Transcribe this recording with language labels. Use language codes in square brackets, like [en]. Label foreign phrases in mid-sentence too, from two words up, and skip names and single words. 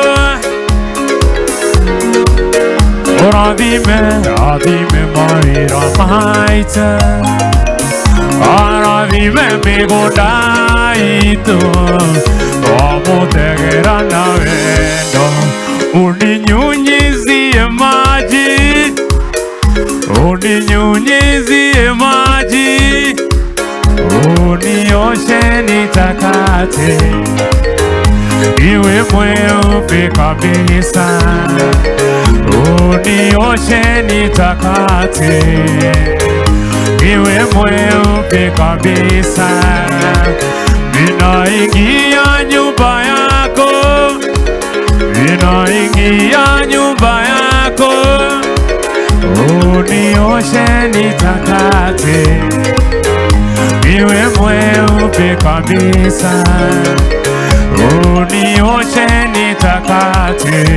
[ki] Ũrathime mawĩra maitũ Arathime mĩgũnda itũ Tũmũtegera na wendo [sw] Uninyunyizie maji Uninyunyizie maji Unioshe nitakate Iwe mweupe kabisa Unioshe nitakate Iwe mweupe kabisa Ninaingia nyumba yako Ninaingia nyumba yako Unioshe nitakate Iwe mweupe kabisa Unioshe nitakate